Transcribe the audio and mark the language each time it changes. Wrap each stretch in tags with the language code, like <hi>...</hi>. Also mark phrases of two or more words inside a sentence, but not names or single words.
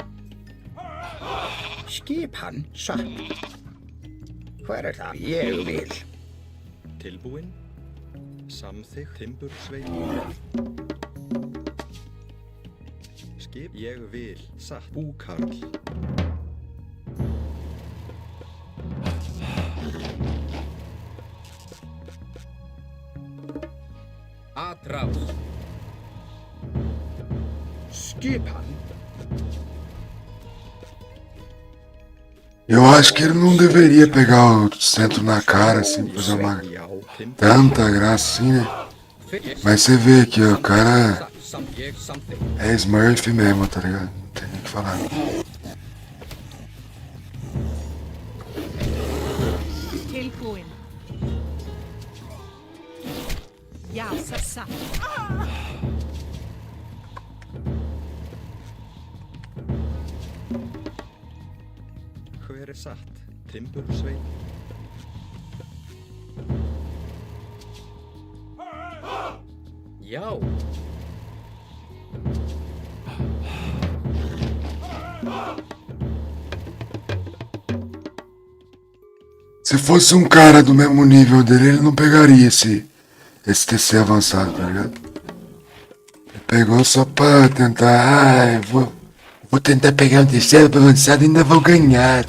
<is>Skipan satt. Hver er það? Ég vil. Tilbúin. Samþykkt, timbursveinn. Skip, ég vil. Satt. Búkarl.</is> <pt>Atrás.</pt> <is>Skipan.</is> <pt>Eu acho que ele não deveria pegar o centro na cara, assim, fazer uma</pt> <is>Já, timbur.</is> <pt>tanta graça assim, né?</pt> <is>Hver ég</is> <pt>Mas você vê aqui, ó, o cara</pt> <is>satt. Ég samþykkt.</is> <pt>é Smurf mesmo, tá ligado? Não tem nem o que falar.</pt> <is>Tilbúin. Já. Satt. Hver er satt? Timbursveinn. Já.</is> <pt>Se fosse um cara do mesmo nível dele, ele não pegaria esse TC avançado, tá ligado? Ele pegou só pra tentar, vou tentar pegar um TC avançado e ainda vou ganhar.</pt>